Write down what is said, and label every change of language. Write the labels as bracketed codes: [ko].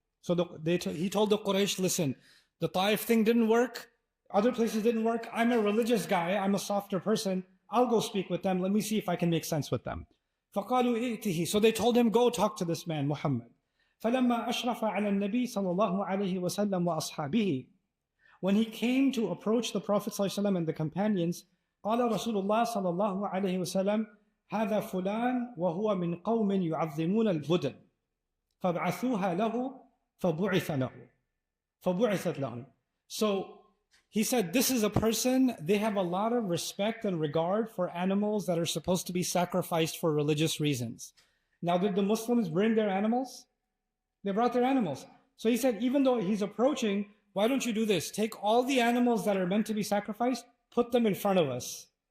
[en] So he told the Quraysh, listen, the Taif thing didn't work, other places didn't work, I'm a religious guy, I'm a softer person, I'll go speak with them, let me see if I can make sense with them. [ar] فَقَالُوا إِئْتِهِ. [en] So they told him, go talk to this man, Muhammad. [ar] فَلَمَّا أَشْرَفَ عَلَى النَّبِي صَلَّى اللَّهُ عَلَيْهِ وَسَلَّمَ وَأَصْحَابِهِ. [en] When he came to approach the Prophet ﷺ and the companions, [ar] قال رسول الله صلى الله عليه وسلم هذا فلان وهو من قوم يعظمون البدن فابعثوها له فبعثت له. [en] So he said, this is a person, they have a lot of respect and regard for animals that are supposed to be sacrificed for religious reasons. Now, did the Muslims bring their animals? They brought their animals. So he said, even though he's approaching, why don't you do this? Take all the animals that are meant to be sacrificed, put them in front of us.